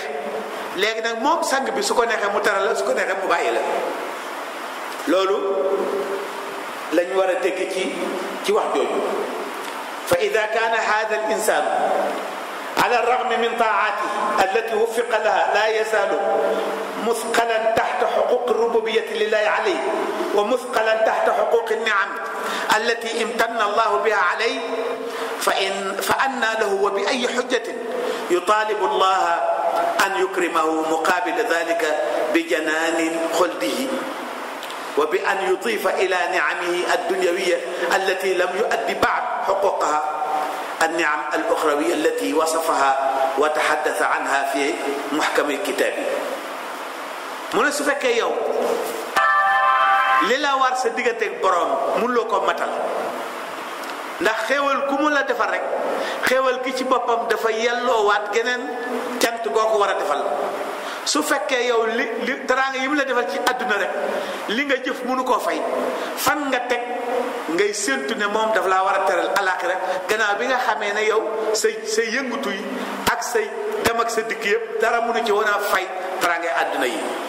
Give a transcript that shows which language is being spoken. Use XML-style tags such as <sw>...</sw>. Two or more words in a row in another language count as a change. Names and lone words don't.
<wo>léegi nag moom sang bi su ko neexee mu teral la su ko neexee mu bàyyi la. loolu lañ war a dégg ci wax jooju.</wo> <ar>فإذا كان هذا الإنسان على رغم من طاعته التي وفق لها لا يزال مثقلا تحت حقوق الربوبية لله عليه ومثقلا تحت حقوق النعم التي امتن الله بها عليه فأنى له وبأي حجة يطالب الله أن يكرمه مقابل ذلك بجنان خلده وبأن يضيف إلى نعمه الدنيوية التي لم يؤدي بعد حقوقها النعم الأخروية التي وصفها وتحدث عنها في محكم الكتاب.</ar> <wo>mu ne su fekkee yow li la war sa digganteeg borom mënuloo ko matal ndax xéewal ku mu la defal rek xéewal gi ci boppam dafa yelloowaat geneen cant goo ko war a defal. su fekkee yow li teraanga yi mu la defal ci àdduna rek li nga jëf mënu koo fay fan nga teg ngay séntu ne moom daf laa war a teral alaaxira gannaaw bi nga xamee ne yow sa yëngutu yi ak say dem ak sa dikk yëpp dara mënu ci woon a fay teraanga àdduna yi.</wo>